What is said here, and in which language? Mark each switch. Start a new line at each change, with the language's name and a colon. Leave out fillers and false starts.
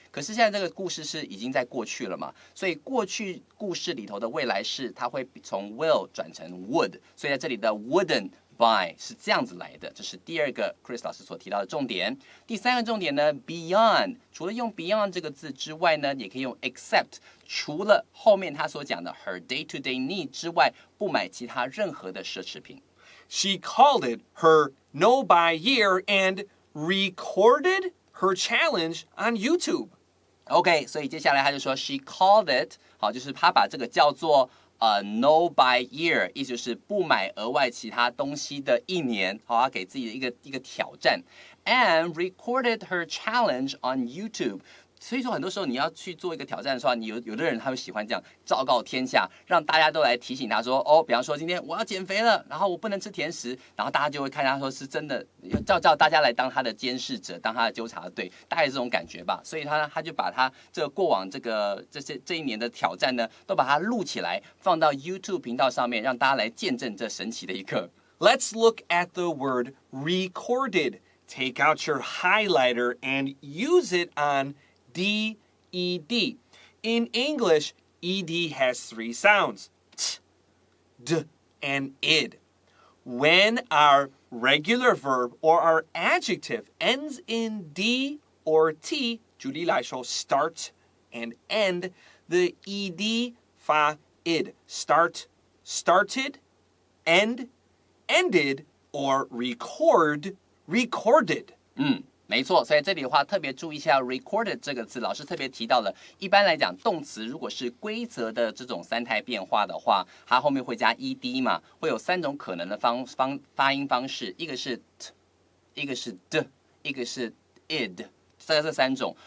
Chinese: 可是现在这个故事是已经在过去了嘛，所以过去故事里头的未来式，它会从 will 转成 would， 所以在这里的 wouldn't buy 是这样子来的。这是第2个 Chris 老师所提到的重点。第3个重点呢 ，beyond， 除了用 beyond 这个字之外呢，也可以用 except， 除了后面他所讲的
English: her day-to-day need
Chinese: 之外，不买其他任何的奢侈品。
English: She called it her no-buy year and recorded her challenge on YouTube.
Chinese: OK， 所以接下来他就说
English: she called it，
Chinese: 好，就是他把这个叫做no-buy year， 意思就是不买额外其他东西的1年，好，他给自己的一个挑战 ，
English: and recorded her challenge on YouTube。
Chinese: 所以说，很多时候你要去做一个挑战的时候，你有的人他会喜欢这样昭告天下，让大家都来提醒他说，哦，比方说今天我要减肥了，然后我不能吃甜食，然后大家就会看他说是真的，叫大家来当他的监视者，当他的纠察队，大概是这种感觉吧。所以他就把他这个过往这一年的挑战呢，都把它录起来，放到 YouTube 频道上面，让大家来见证这神奇的一刻。
English: Let's look at the word recorded. Take out your highlighter and use it on D-E-D. In English, ED has 3 sounds, t, d, and id. When our regular verb or our adjective ends in D or T,
Chinese: 举例来说
English: start and end, the ED 发 id. Start, started, end, ended, or record, recorded.
Chinese: 没错，所以这里的话特别注意一下 recorded 这个字，老师特别提到了。一般来讲，动词如果是规则的这种3态变化的话，它后面会加 ed 嘛，会有3种可能的发音方式，一个是 t， 一个是 d， 一个是 id， 这3种。